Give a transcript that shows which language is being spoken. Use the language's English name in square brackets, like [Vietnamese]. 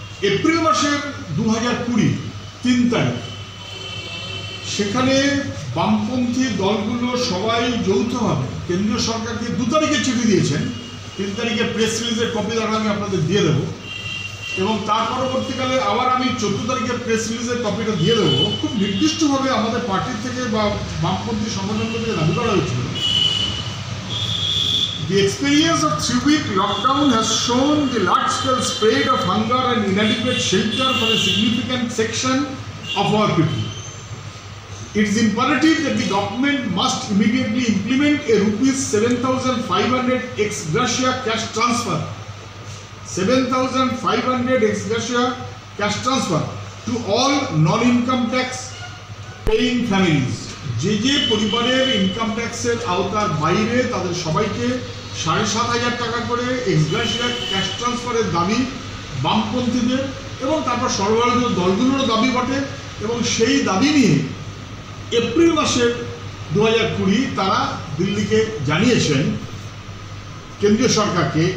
[Bangla] April মাসের 2020 3 তারিখ, সেখানে বামপন্থী দলগুলো সবাই যৌথভাবে কেন্দ্রীয় সরকারকে 2 তারিখে চিঠি দিয়েছেন। 3 তারিখে প্রেস রিলিজের কপি দ্বারা আমি আপনাদের দিয়ে দেবো, এবং তার পরবর্তীকালে আবার আমি 14 তারিখে প্রেস রিলিজের কপিটা দিয়ে দেবো। খুব নির্দিষ্টভাবে আমাদের পার্টির থেকে বা বামপন্থী সংগঠনগুলো থেকে দাবি করা হয়েছিল, [English] the experience of 3-week lockdown has shown the large-scale spread of hunger and inadequate shelter for a significant section of our people. It is imperative that the government must immediately implement a rupees 7,500 ex gratia cash transfer, 7,500 ex gratia cash transfer to all non-income tax paying families. [Bangla] যে পরিবারের income ট্যাক্সের আওতার বাইরে তাদের সবাইকে 7,500 টাকা করে x গ্রাটিয়া cash ট্রান্সফারের দাবি বামপন্থীদের এবং তারপর সর্বভারতীয় দলগুলোরও দাবি বটে। এবং সেই দাবি নিয়ে এপ্রিল মাসের 2020 তারা দিল্লিকে জানিয়েছেন কেন্দ্রীয় সরকারকে।